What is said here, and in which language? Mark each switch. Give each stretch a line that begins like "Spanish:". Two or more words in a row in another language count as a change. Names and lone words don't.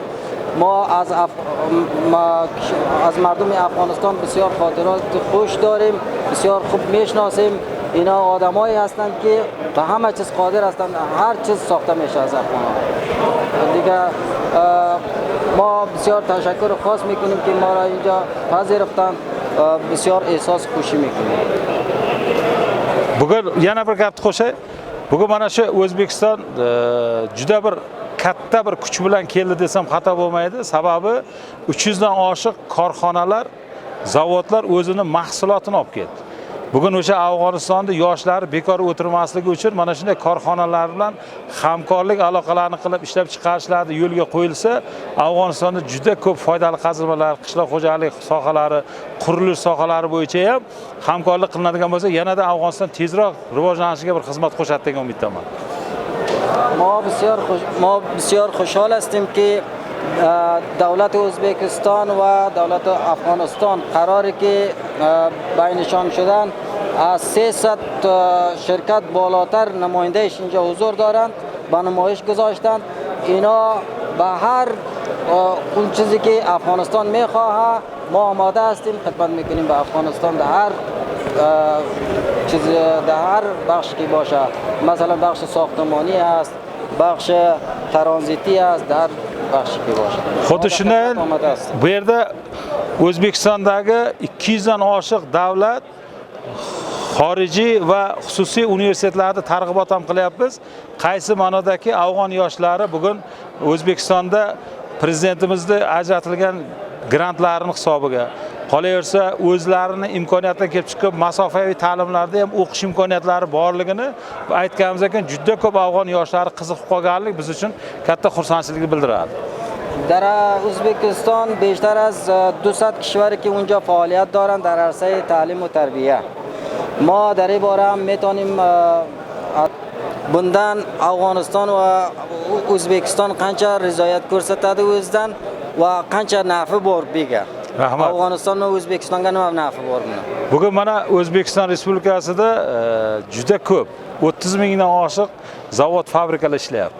Persian: ما از مردم افغانستان بسیار خاطرات خوش داریم، بسیار خوب میشناسیم. اینا آدمایی هستند که به همه چیز قادر هستند، هر چیز ساخته میشه از افغان‌ها. دیگه ما بسیار تشکر خاص میکنیم که ما را اینجا پذیرفتند، بسیار احساس خوشی میکنیم.
Uzbek: bugun yana bir gapni qo'shay. Bugun mana shu O'zbekiston juda bir katta bir kuch bilan keldi desam xato bo'lmaydi. Sababi 300 dan oshiq korxonalar, zavodlar o'zini mahsulotini olib keldi. Bugun o'sha Afg'onistonda yoshlar bekor o'tirmasligi uchun mana shunday korxonalar bilan hamkorlik aloqalarini qilib ishlab chiqarishlarni yo'lga qo'yilsa, Afg'onistonda juda ko'p foydali qazilmalar, qishloq xo'jalik sohalari, qurilish sohalari bo'yicha ham hamkorlik qilinadigan bo'lsa, yanada Afg'oniston tezroq rivojlanishiga bir xizmat qo'shadi degan umiddaman.
Persian: ما بسیار خوشحال هستیم که دولت ازبکستان و دولت افغانستان قراره که بینشان شدن از 300 شرکت بالاتر نمایندهش اینجا حضور دارند، به نمایش گذاشتند. اینا به هر اون چیزی که افغانستان میخواه ما آماده هستیم، خدمت میکنیم به افغانستان در هر چیز، در هر بخش که باشه. مثلا بخش ساختمانی است، بخش ترانزیتی است، در بخشی که باشه.
Uzbek: Xuddi shunday bu yerda O'zbekistondagi 200 dan oshiq davlat, xorijiy va xususiy universitetlarda targ'ibot ham qilyapmiz. Qaysi ma'nodaki afg'on yoshlari bugun O'zbekistonda prezidentimizning ajratilgan grantlarning hisobiga qolaversa, o'zlarini imkoniyatdan kelib chiqib masofaviy ta'limlarda ham o'qish imkoniyatlari borligini aytganimizdan keyin juda ko'p afg'on yoshlari qiziqib qolganlik biz uchun katta xursandchilik bildiradi.
Persian: در ازبکستان بیشتر از 200 کشوری که اونجا فعالیت دارند در عرصه تعلیم و تربیت. ما در این باره هم میتونیم
Uzbek: bundan Afg'oniston va O'zbekiston qancha rizoyat ko'rsatadi o'zidan va qancha nafi bor bega. Rahmat. Afg'oniston va O'zbekistonga nima nafi bor buni? Bugun mana O'zbekiston Respublikasida juda ko'p 30 mingdan oshiq zavod, fabrikalar ishlayapti.